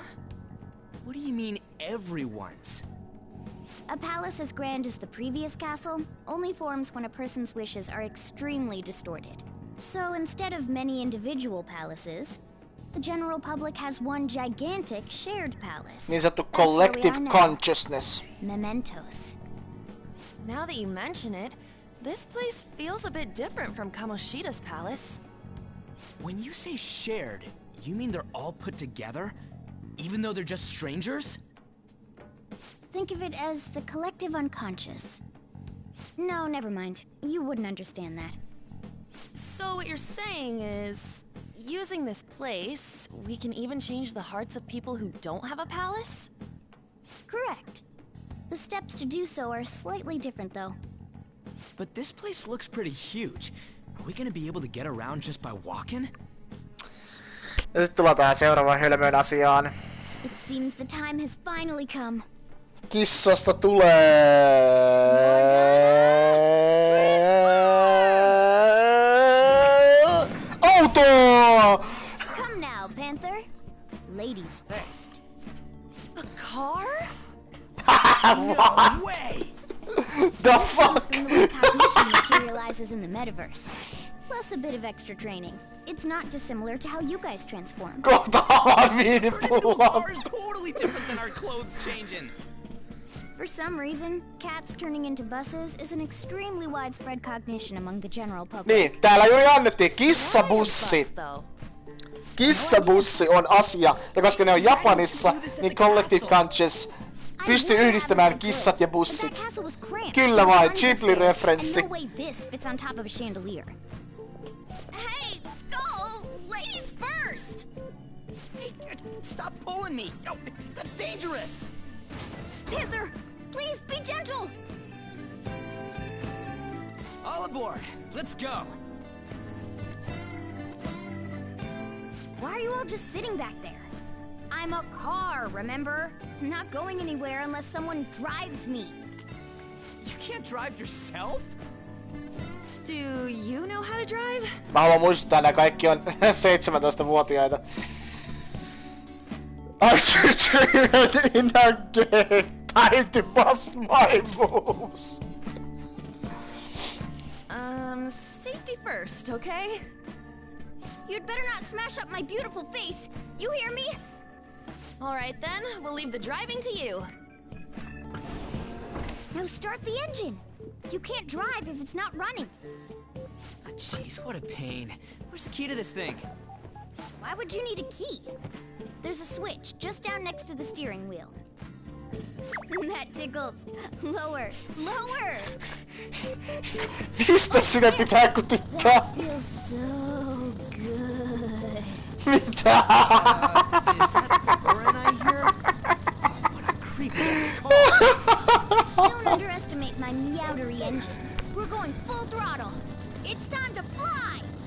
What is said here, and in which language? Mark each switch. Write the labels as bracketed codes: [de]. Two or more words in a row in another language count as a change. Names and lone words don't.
[en] What do you mean, everyone's? A palace as grand as the previous castle only forms when a person's wishes are extremely distorted. So instead of many individual palaces, the general public has one gigantic shared palace. [fi] Niin sanottu [en] That's where we collective are now. consciousness. Mementos. Now that you mention it, this place feels a bit different from Kamoshida's palace. When you say shared, you mean they're all put together? Even though they're just strangers? Think of it as the collective unconscious. No, never mind. You wouldn't understand that. So what you're saying is, using this place, we can even change the hearts of people who don't have a palace? Correct. The steps to do so are slightly different, though. But this place looks pretty huge. Are we gonna be able to get around just by walking? [fi] Ja sit tullaan tähän seuraavaan hölmöön asiaan. [en] It seems the time has finally come. [fi] Kissasta tulee... auto! [en] Come now, Panther. Ladies first. A car? No way! The fuck? From the way cognition materializes in the metaverse. Plus a bit of extra training. It's not dissimilar to how you guys transform. Turning into a car is totally different than our clothes changing. For some reason, cats turning into buses is an extremely widespread cognition among the general public. [fi] Niin, täällä juuri annettiin kissabussi. Kissabussi on asia, ja koska ne on Japanissa, niin [en] Collective Conscious [fi] pystyy yhdistämään kissat ja bussit. Kyllä vain, Ghibli-referenssi. [en] No way this fits on top of a chandelier. Hey, Skull! Ladies first! Hey, stop pulling me! Oh, that's dangerous! Panther, please be gentle! All aboard! Let's go! Why are you all just sitting back there? I'm a car, remember? I'm not going anywhere unless someone drives me. You can't drive yourself? Do you know how to drive? [fi] Mä haluan muistuttaa, nää kaikki on 17-vuotiaita. [en] I dreamed in a game. Time to bust my moves. Safety first, okay? You'd better not smash up my beautiful face. You hear me? Alright then, we'll leave the driving to you. Now start the engine. You can't drive if it's not running. Ah, jeez, what a pain. Where's the key to this thing? Why would you need a key? There's a switch just down next to the steering wheel. That tickles. Lower, lower! [fi] Mistä sinä pitää kutittaa? [en] That feels so good. [fi] Mitä? [en] Is that the burn I hear? What a creepy ass car. Don't underestimate my meowdery engine. We're going full throttle. It's time to fly!